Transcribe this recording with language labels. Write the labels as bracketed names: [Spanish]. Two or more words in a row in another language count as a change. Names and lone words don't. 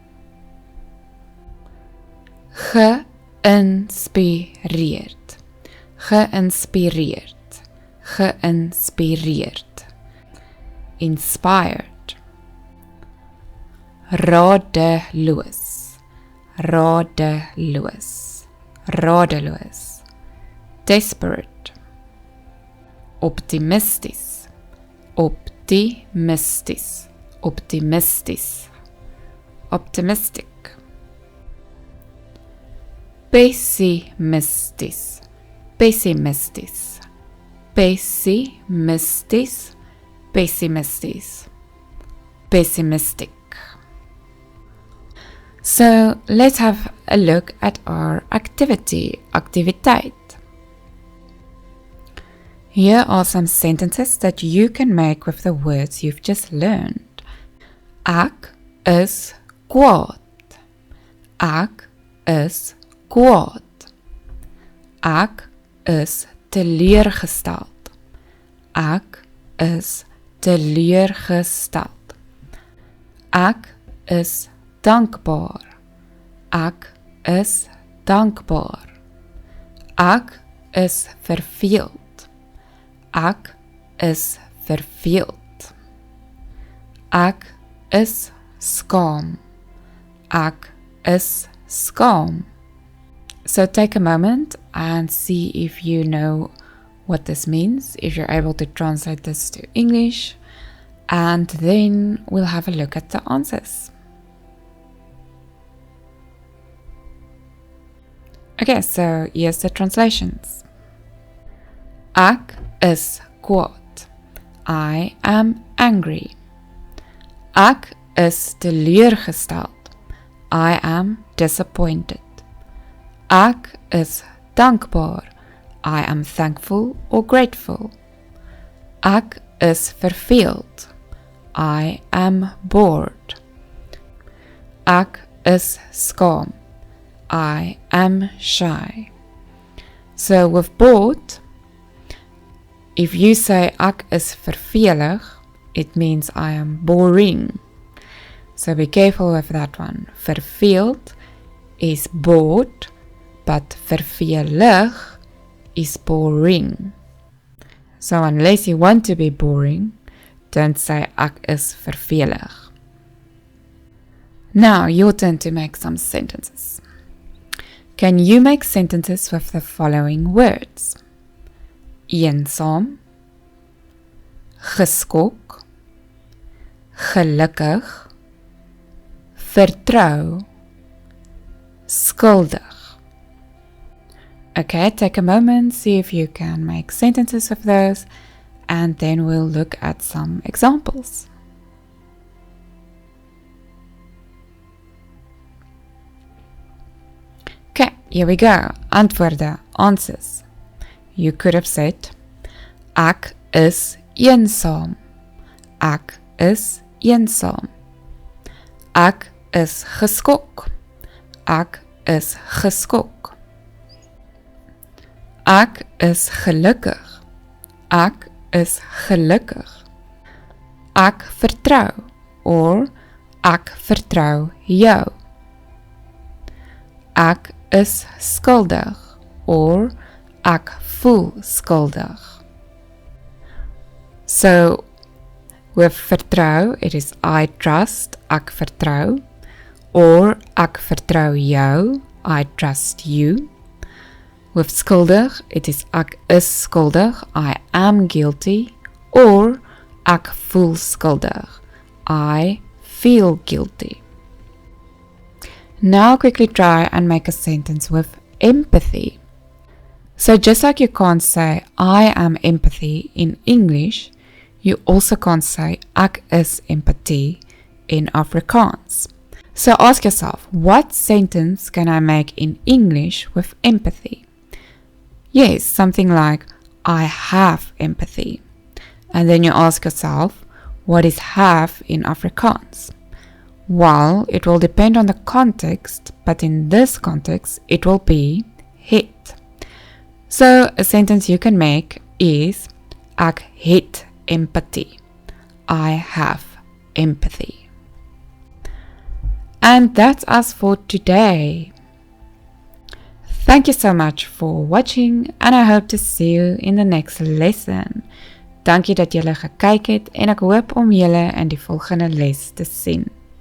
[Afrikaans] Geïnspireerd, geïnspireerd, geïnspireerd. [English] Inspired. [Afrikaans] Radeloos, radeloos, radeloos. [English] Desperate. [Afrikaans] Optimistisch, optimistisch, optimistisch. [English] Optimistic. [Afrikaans] Pessimistisch, pessimistisch, pessimistisch, pessimistisch, [English] pessimistic. So let's have a look at our activiteit. Here are some sentences that you can make with the words you've just learned. [Afrikaans] Ek is kwaad. Ek is kwaad. Ek is teleurgesteld. Ek is teleurgesteld. Ek is dankbaar. Ek is dankbaar. Ek is verveeld. Ek is verveeld. Ek is skaam. Ek is skaam. [English] So take a moment and see if you know what this means, if you're able to translate this to English, and then we'll have a look at the answers. Okay, so here's the translations. [Afrikaans] Ek is kwaad. [English] I am angry. [Afrikaans] Ek is teleurgesteld. [English] I am disappointed. [Afrikaans] Ek is dankbaar. [English] I am thankful or grateful. [Afrikaans] Ek is verveeld. [English] I am bored. [Afrikaans] Ek is skaam. [English] I am shy. So with bored, if you say [Afrikaans] ek is vervelig, [English] it means I am boring. So be careful with that one. Verveeld is bored, but vervelig is boring. So unless you want to be boring, don't say [Afrikaans] ek is vervelig. [English] Now your turn to make some sentences. Can you make sentences with the following words? [Afrikaans] Eensaam, geskok, gelukkig, vertrou, skuldig. [English] Okay, take a moment, see if you can make sentences of those, and then we'll look at some examples. Okay, here we go. Antwoorde, answers. You could have said, [Afrikaans] ek is eensaam. Ek is eensaam. Ek is geskok. Ek is geskok. Ek is gelukkig. Ek is gelukkig. Ek vertrou, or ek vertrou jou. Ek is skuldig, or ek voel skuldig. [English] So with vertrou, it is I trust, [Afrikaans] ek vertrou, or ek vertrou jou, [English] I trust you. With skuldig, it is [Afrikaans] ek is skuldig, [English] I am guilty, or [Afrikaans] ek voel skuldig, [English] I feel guilty. Now quickly try and make a sentence with empathy. So just like you can't say I am empathy in English, you also can't say [Afrikaans] ek is empathie [English] in Afrikaans. So ask yourself, what sentence can I make in English with empathy? Yes, something like, I have empathy. And then you ask yourself, what is have in Afrikaans? Well, it will depend on the context, but in this context, it will be het. So a sentence you can make is, [Afrikaans] ek het empathie. [English] I have empathy. And that's us for today. Thank you so much for watching and I hope to see you in the next lesson. [Afrikaans] Dankie dat julle gekyk het en ek hoop om julle in die volgende les te sien.